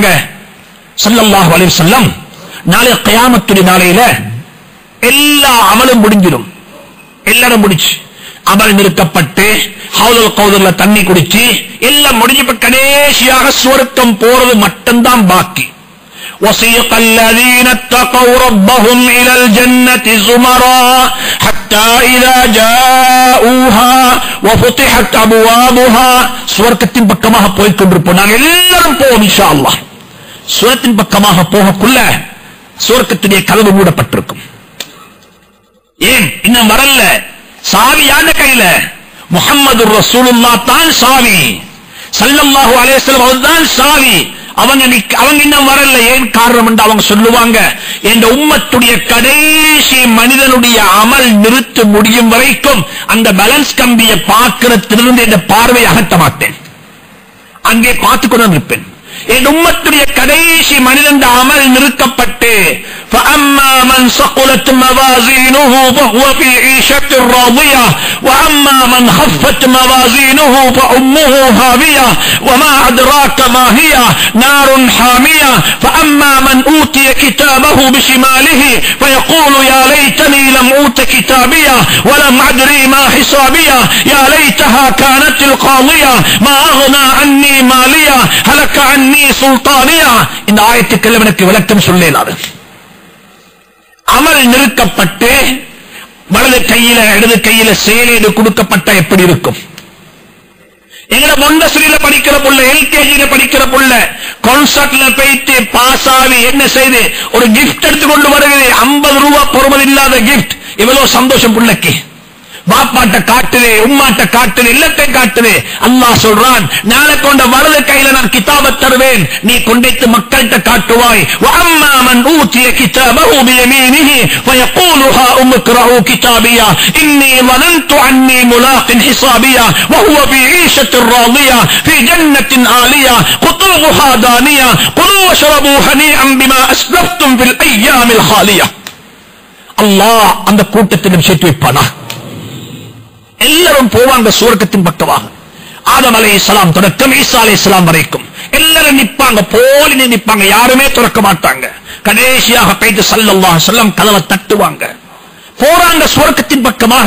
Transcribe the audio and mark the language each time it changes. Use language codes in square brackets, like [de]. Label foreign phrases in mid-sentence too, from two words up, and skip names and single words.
[ar] صلى الله عليه وسلم, [ta] நாளை கியாமத்துடைய நாளையில எல்லா அமலும் முடிஞ்சிடும், எல்லாரும் முடிச்சு அமல் நிறுத்தப்பட்டு ஹவுலுல் கௌதர்ல தண்ணி குடிச்சு எல்லாம் முடிஞ்ச கடைசியாக சுவர்க்கம் போறது மட்டும்தான் பாக்கி. [ar] وَسِيقَ الَّذِينَ اتَّقَوْا رَبَّهُمْ إِلَى الْجَنَّةِ زُمَرًا حَتَّى إِذَا جَاءُوهَا وَفُتِحَتْ أَبْوَابُهَا. [ta] சுவர்க்கத்தின் பக்கமாக போய்க் கொண்டிருப்போம், நாங்கள் எல்லாரும் போவோம் [ar] إن شاء الله. [ta] சுவர்க்கத்தின் பக்கமாக போகக்குள்ள சுவர்க்கத்துடைய கதவு மூடப்பட்டிருக்கும். ஏன் இன்னும் வரல? சாவி யாருடைய கையில? [ar] محمد رسول الله [ta] தான் சாவி, [ar] صلى الله عليه وسلم [ta] அவர்தான் சாவி. அவங்க இன்னும் வரல. ஏன் காரணம் என்று அவங்க சொல்லுவாங்க, இந்த உம்மத்துடைய கடைசி மனிதனுடைய அமல் நிறுத்த முடியும் வரைக்கும் அந்த பேலன்ஸ் கம்பியை பார்க்கிறதிலிருந்து இந்த பார்வை அகற்ற மாட்டேன், அங்கே பார்த்துக் கொண்டு இருப்பேன். என் உம்மத்துடைய கடைசி மனிதன் அமல் நிறுத்தப்பட்டு [ar] فَأَمَّا مَنْ ثَقُلَتْ مَوَازِينُهُ فَهُوَ فِي عِيشَةٍ رَاضِيَةٍ وَأَمَّا مَنْ خَفَّتْ مَوَازِينُهُ فَأُمُّهُ هَاوِيَةٌ وَمَا أَدْرَاكَ مَا هِيَ نَارٌ حَامِيَةٌ فَأَمَّا مَنْ أُوتِيَ كِتَابَهُ بِشِمَالِهِ فَيَقُولُ يَا لَيْتَنِي لَمْ أُوتَ كِتَابِيَهْ وَلَمْ أَدْرِ مَا حِسَابِيَهْ يَا لَيْتَهَا كَانَتِ الْقَاضِيَةَ مَا أَغْنَى عَنِّي مَالِيَهْ هَلَكَ عَنِّي سُلْطَانِيَهْ. [ta] இந்த ஆயத்துக்கு எனக்கு விளக்கம் சொல்லலாது. அமல் நிறுத்தப்பட்டு வலது கையில இடது கையில செயலீடு கொடுக்கப்பட்ட எப்படி இருக்கும்? எங்களை மொண்டஸ்ரீல படிக்கிற புள்ள, எல்கேஜில படிக்கிற புள்ள கான்சர்ட்ல போயிட்டு பாஸ் ஆகி என்ன செய்து ஒரு கிஃப்ட் எடுத்து கொண்டு வருகிறது, 50 ரூபாய் பொறுமதி இல்லாத கிஃப்ட். இவ்வளவு சந்தோஷம் புள்ளக்கு. பாப்பாட்ட காட்டுது, உம்மாட்ட காட்டுது, இல்லத்தை காட்டுது. அல்லாஹ் சொல்றான், நாளை கொண்ட வலது கையில நான் கிதாபை தருவேன், நீ கொண்டைத்து மக்கள்கிட்ட காட்டுவாய். [ar] وَأَمَّا مَنْ أُوتِيَ كِتَابَهُ بِيَمِينِهِ فَيَقُولُ هَاؤُمُ اقْرَءُوا كِتَابِيَهْ إِنِّي ظَنَنْتُ أَنِّي مُلَاقٍ حِسَابِيَهْ وَهُوَ فِي عِيشَةٍ رَاضِيَةٍ فِي جَنَّةٍ عَالِيَةٍ قُطُوفُهَا دَانِيَةٌ كُلُوا وَاشْرَبُوا هَنِيئًا بِمَا أَسْلَفْتُمْ فِي الْأَيَّامِ الْخَالِيَةِ. [ta] அல்லாஹ் அந்த கூட்டத்திலும் சேர்த்து வைப்பானா. எல்லாரும் போவாங்க சுவர்க்கத்தின் பக்கமாக. ஆதம் [ar] عليه السلام [ta] தொடக்கம் ஈசா [ar] عليه السلام [ta] வரைக்கும் எல்லாரும் நிப்பாங்க, போலி நிப்பாங்க, யாருமே திறக்க மாட்டாங்க. கடைசியாக போயிட்டு [ar] صلى الله عليه وسلم [ta] கதவை தட்டுவாங்க, போறாங்க சுவர்க்கத்தின் பக்கமாக.